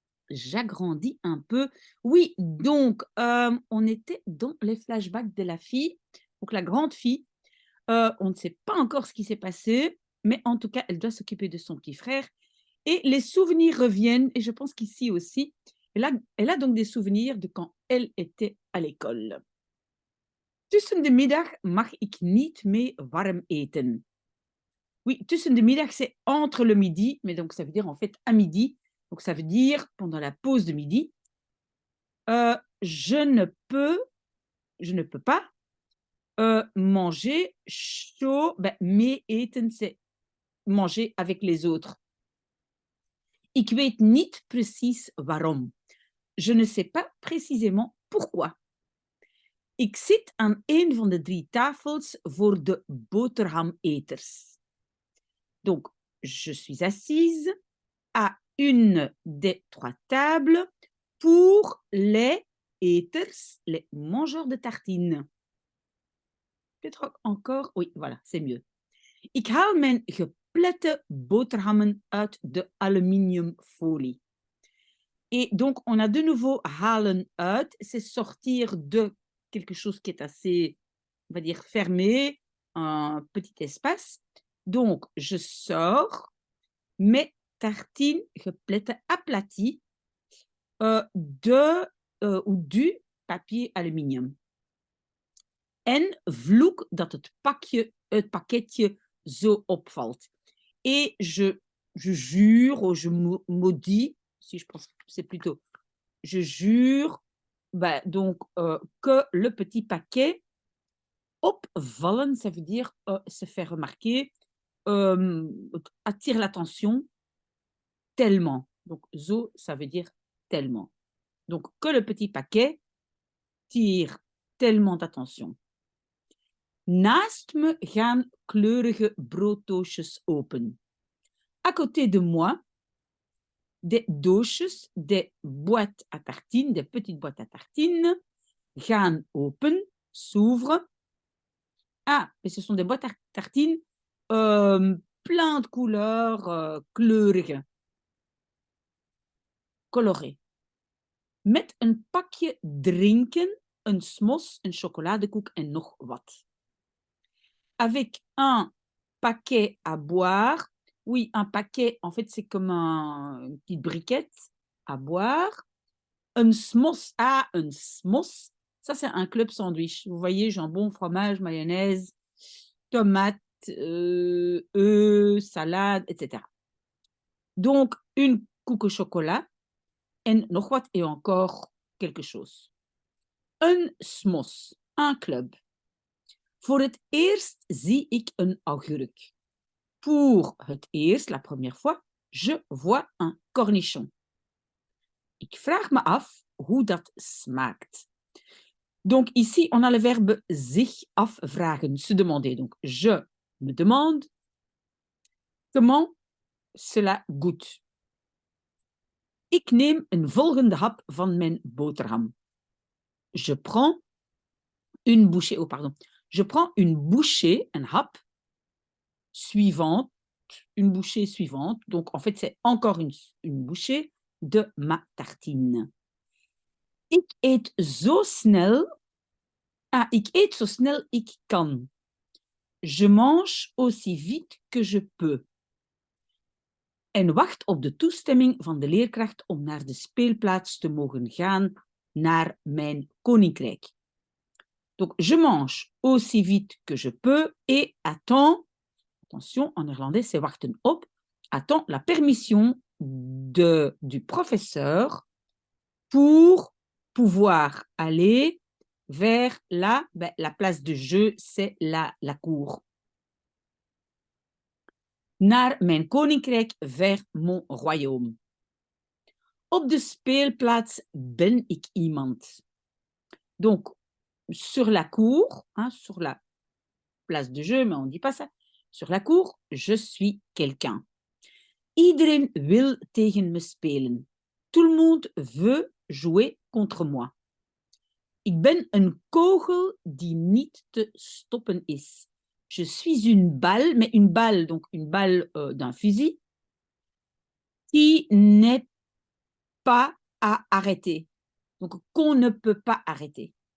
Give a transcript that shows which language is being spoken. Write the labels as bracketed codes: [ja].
[fr] J'agrandis un peu. Oui, donc, on était dans les flashbacks de la fille, donc la grande fille. On ne sait pas encore ce qui s'est passé, mais en tout cas, elle doit s'occuper de son petit frère. Et les souvenirs reviennent, et je pense qu'ici aussi, elle a donc des souvenirs de quand elle était à l'école. [nl] Tussen de middag mag ik niet mee warm eten. [fr] Oui, [nl] tussen de middag, [fr] c'est entre le midi, mais donc ça veut dire en fait à midi. Donc ça veut dire pendant la pause de midi, euh, je ne peux, je ne peux pas manger chaud. Ben, [nl] mee eten, [fr] c'est manger avec les autres. [nl] Ik weet niet precies waarom. [fr] Je ne sais pas précisément pourquoi. [nl] Ik zit aan een van de 3 tafels voor de boterhameters. [fr] Donc, je suis assise à une des 3 tables pour les eters, les mangeurs de tartines. Peut-être encore, oui, voilà, c'est mieux. [nl] Ik haal mijn geplette boterhammen uit de aluminiumfolie. [fr] Et donc, on a de nouveau [nl] halen uit, [fr] c'est sortir de quelque chose qui est assez, on va dire, fermé, un petit espace. Donc, je sors mes tartines geplette aplaties ou du papier aluminium. [nl] En vloek dat het pakketje zo opvalt. [fr] Et je jure, ou je maudis, si je pense que c'est plutôt, je jure donc que le petit paquet opvallen, ça veut dire se faire remarquer, attire l'attention tellement. Donc zo, ça veut dire tellement. Donc que le petit paquet tire tellement d'attention. [nl] Naast me gaan kleurige brooddoosjes open. [fr] À côté de moi, des doosjes, des boîtes à tartines, des petites boîtes à tartines, [nl] gaan open, [fr] s'ouvrent. Ah, et ce sont des boîtes à tartines plein de couleurs kleurige, colorées. [nl] Met een pakje drinken, een smos, een chocoladekoek en nog wat. [fr] Avec un paquet à boire. Oui, un paquet, en fait, c'est comme une petite briquette à boire. Un smos, un smos. Ça, c'est un club sandwich. Vous voyez, jambon, fromage, mayonnaise, tomate, œufs, salade, etc. Donc, une koek au chocolat [nl] en nog wat [fr] et encore quelque chose. Un smos, un club. [nl] Voor het eerst zie ik een augurk. [fr] Pour [nl] het eerst, [fr] la première fois, je vois un cornichon. [nl] Ik vraag me af hoe dat smaakt. [fr] Donc ici, on a le verbe [nl] zich afvragen, [fr] se demander. Donc je me demande comment cela goûte. [nl] Ik neem een volgende hap van mijn boterham. [fr] Je prends une bouchée, Je prends une bouchée, un hap, suivante, une bouchée suivante. Donc en fait, c'est encore une bouchée de ma tartine. [nl] Ik eet zo snel. Ik eet zo snel ik kan. [fr] Je mange aussi vite que je peux. [nl] En wacht op de toestemming van de leerkracht om naar de speelplaats te mogen gaan naar mijn koninkrijk. [fr] Donc, je mange aussi vite que je peux et attends, attention, en néerlandais, c'est [nl] wachten op, [fr] attends la permission du professeur pour pouvoir aller vers la place de jeu, c'est la cour. [nl] Naar mijn koninkrijk, [fr] vers mon royaume. [nl] Op de speelplaats ben ik iemand. [fr] Donc, sur la cour, hein, sur la place de jeu, mais on ne dit pas ça. Sur la cour, je suis quelqu'un. [nl] Iedereen wil tegen me spelen. [fr] Tout le monde veut jouer contre moi. [nl] Ik ben een kogel die niet te stoppen is. [fr] Je suis une balle, mais une balle, donc une balle d'un fusil, qui n'est pas à arrêter. Donc, qu'on ne peut pas arrêter.